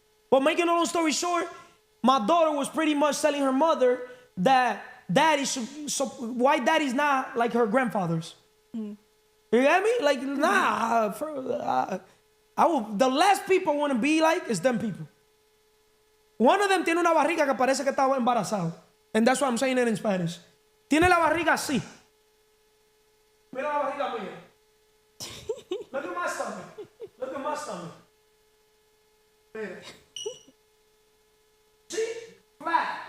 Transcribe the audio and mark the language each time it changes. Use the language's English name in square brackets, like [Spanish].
[English] But making a long story short, my daughter was pretty much telling her mother that white daddy's not like her grandfathers. You get me? Like, nah. The last people I want to be like is them people. One of them [Spanish] tiene una barriga que parece que estaba embarazado. [English] And that's why I'm saying it in Spanish. [Spanish] Tiene la barriga así. Mira la barriga mía. [English] Look at my stomach. [Spanish] Look at my stomach. Mira. [English] See? Flat.